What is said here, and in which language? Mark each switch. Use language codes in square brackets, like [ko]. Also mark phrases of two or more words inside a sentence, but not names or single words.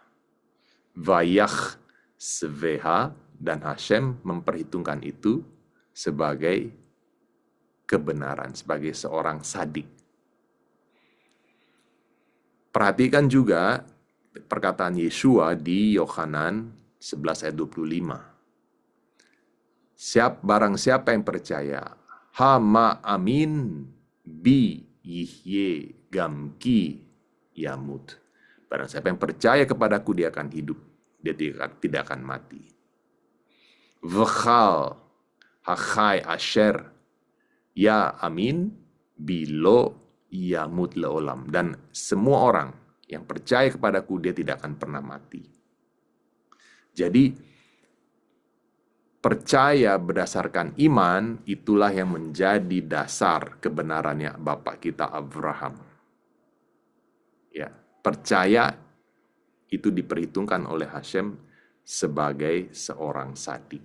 [he] ויחשבה, [id] dan Hashem memperhitungkan itu sebagai kebenaran, sebagai seorang sadik. Perhatikan juga perkataan Yeshua di Yohanan 11 ayat 25. Barang siapa yang percaya, [he] המאמין בי יחיה גם כי ימות. [id] Barang siapa yang percaya kepadaku, dia akan hidup, dia tidak akan mati. [he] וכל החי אשר יאמין בי לא ימות לעולם. [id] Dan semua orang yang percaya kepadaku, dia tidak akan pernah mati. Jadi percaya berdasarkan iman, itulah yang menjadi dasar kebenarannya Bapak kita Abraham. Ya, percaya itu diperhitungkan oleh Hashem sebagai seorang sadik.